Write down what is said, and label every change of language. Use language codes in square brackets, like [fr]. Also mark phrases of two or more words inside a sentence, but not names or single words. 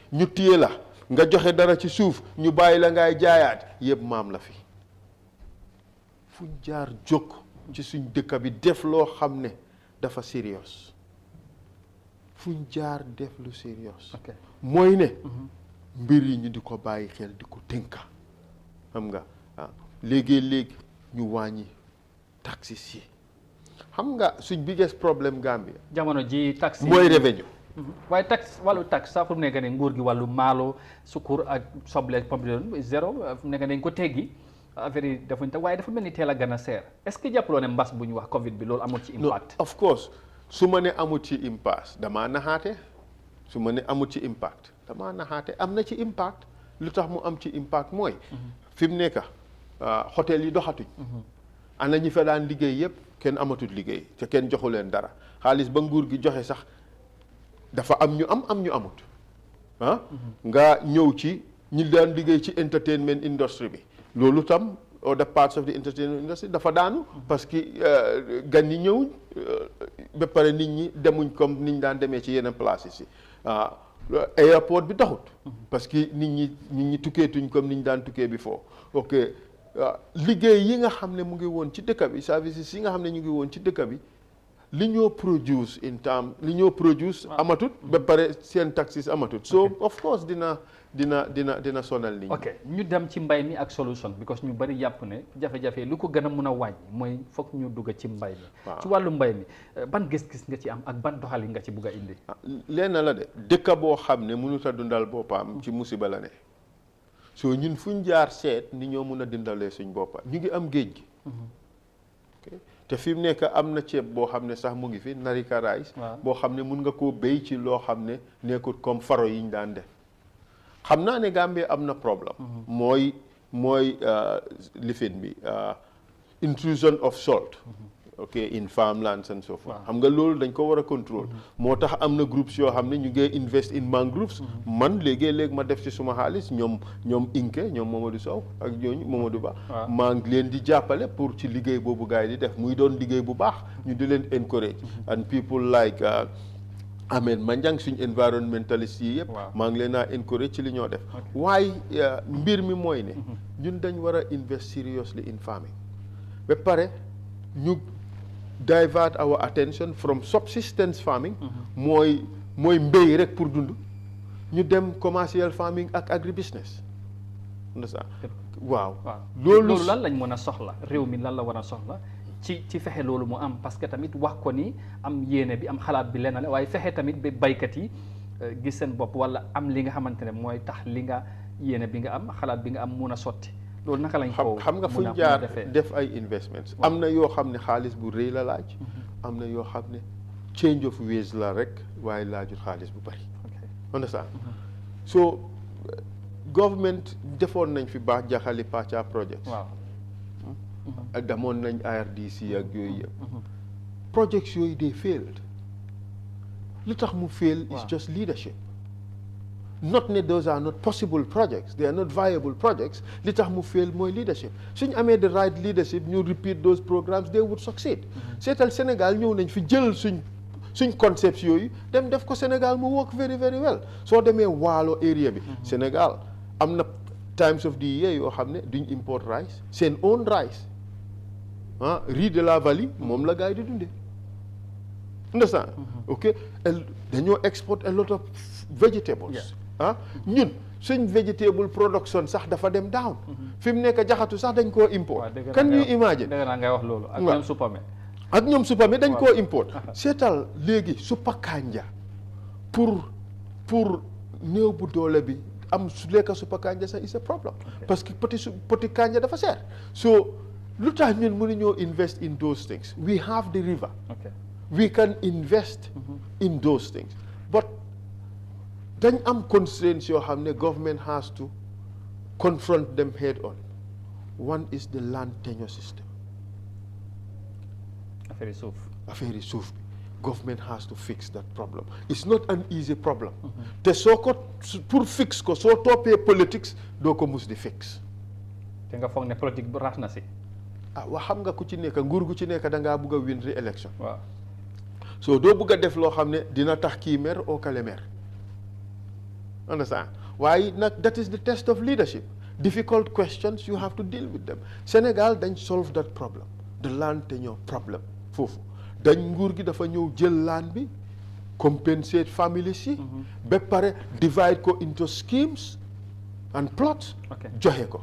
[wo] ñu téye la nga joxe dara ci suuf ñu bàyyi la ngay jaayaat yëpp maam la fi fuñ jaar jóg ci suñ dëkk bi def loo xam ne dafa sérieux fuñ jaar def lu sérieux mooy ne mbir yi ñu di ko bàyyi xel di ko tënka xam nga léegi-léegi ñu wàññi taxes yi xam nga suñ biggest problème Gambia jamono ji taxe mooy revenu waaye taxe wàllu taxe sax fu mu nekk ne nguur gi wàllu maalo sukkur ak soble pomme zéro fu mu nekk dañ ko teggi affaire yi defuñ te waaye dafa mel ni teel a gën a seer [fr] est-ce que [wo] jàppaloo ne mbas bu ñu wax Covid bi loolu amul ci impact [en] of course [wo] su ma ne amul ci impact damaa naxaate su ma ne amul ci impact damaa naxaate am na ci impact lu tax mu am ci impact mooy fi mu nekk hôtel yi doxatuñ ana ñi fa daan liggéey yëpp kenn amatul liggéey te kenn joxu leen dara xaalis ba nguur gi joxe sax dafa am ñu amut nga ñëw ci ñi daan liggéey ci entertainment industry bi loolu tam [en] other parts of the entertainment industry [wo] dafa daanu [fr] parce que [wo] gan ñi ñëwuñ ba pare nit ñi demuñ comme niñ daan demee ci yeneen places yi airport bi taxut parce que nit ñi tukkeetuñ comme niñ daan tukkee bi foo ok liggéey yi nga xam ne mu ngi woon ci dëkk bi services yi nga xam ne ñu ngi woon ci dëkk bi li ñoo produce [en] in term [wo] li ñoo produce amatut ba pare seen taxes amatut so [en] of course [wo] dina sonal nit ñi. ok ñu dem ci mbay mi ak solution because ñu bari yàpp ne jafe-jafe lu ko gën a mun a wàññi mooy foog ñu dugg ci mbay mi. ci wàllu mbay mi ban gis-gis nga ci am ak ban doxali nga ci bugg a indi. lenn la de dëkk boo xam ne mënut a dundal boppam ci musiba la ne so ñun fuñ jaar seet ni ñoo mun a dundalee suñ boppam ñu ngi am géej gi. te fi mu nekk am na ceeb boo xam ne sax mu ngi fi narika rice boo xam ne mun nga koo béy ci loo xam ne nekkut comme faro yi ñu daan def xam naa ne Gambie am na problème mooy lifin bi [en] intrusion of salt in farmlands and so forth [wo] xam nga loolu dañ ko war a contrôle moo tax am na groups yoo xam ne ñu ngi [en] invest in mangroves [wo] man léegi-léegi ma def ci suma xaalis ñoom Inke ñoom Mamadou Sow ak ñooñu Mamadou Ba maa ngi leen di jàppale pour ci liggéey boobu gars yi di def muy doon liggéey bu baax ñu di leen encourage [en] and people like Ahmed Manjang [wo] suñ environmentalist yi yëpp maa ngi leen a encourage ci li ñoo def waaye mbir mi mooy ne ñun dañ war a [en] invest seriously in farming [wo] ba pare ñu [en] divert our attention from subsistence farming [wo] mooy mbéy rek pour dund ñu dem [en] commercial farming [wo] ak agribusiness waaw loolu lan lañ mën a soxla réew mi lan la war a soxla ci fexe loolu mu am [fr] parce que [wo] tamit wax ko ni am yéene bi am xalaat bi lenn la waaye fexe tamit ba baykat yi gis seen bopp wala am li nga xamante ne mooy tax li nga yéene bi nga am xalaat bi nga am mun a sotti loolu naka lañ ko xam nga fuñ jaar def ay investments am na yoo xam ne xaalis bu rëy la laaj am na yoo xam ne [en] change of ways [wo] la rek waaye laajut xaalis bu bari understand so government defoon nañ fi baax jaxali pàcca [en] projects [wo] demoon nañ IRDC ak yooyu yëpp [en] projects yooyu they failed [wo] li tax mu [en] fail is just leadership not ne those are not possible projects they are not viable projects li [wo] tax mu fail mooy leadership suñ amee [en] the right leadership [wo] ñu [en] repeat those programs they would succeed [wo] seetal Sénégal ñëw nañ fi jël suñ concepts yooyu dem def ko Sénégal mu [en] work very very well [wo] soo demee waalo area bi Sénégal am na [en] times of the year [wo] yoo xam ne duñ [en] import rice [wo] seen [en] own rice [fr] riz de la vallée [wo] moom la gars yi di dundee understand ok dañoo [en] export a lot of vegetables [wo] ñun suñ [en] vegetable production [wo] sax dafa dem down fi mu nekk jaxatu sax dañ koo import [en] can you imagine [wo] dëgg naa ngay wax loolu ak ñoom supame ak ñoom supame dañ koo import seetal léegi suppa kanja pour néew bu doole bi am su lekka suppa kanja sax [en] is a problem [fr] parce que [wo] poti kanja dafa seer so lu tax ñun mënuñoo [en] invest in those things [wo] we have the river we can invest in those things but dañ am constraints yoo xam ne [en] government has to confront them head on one is the land tenure system [wo] affaire yi suuf bi [en] government has to fix that problem it's not an easy problem [wo] te soo ko pour fix ko soo toppee politics doo ko mus di fix te nga foog ne politique bu rax na si wax xam nga ku ci nekk nguur gu ci nekk da ngaa bugg a [en] win re-election [wo] so doo bugg a def loo xam ne dina tax kii mer oo kale mer understand waaye nag [en] that is the test of leadership difficult questions you have to deal with them [wo] Sénégal dañ solve that problem [en] the land tenure problem [wo] foofu dañ nguur gi dafa ñëw jël land bi compensate families yi ba pare divide ko [en] into schemes and plots [wo] joxe ko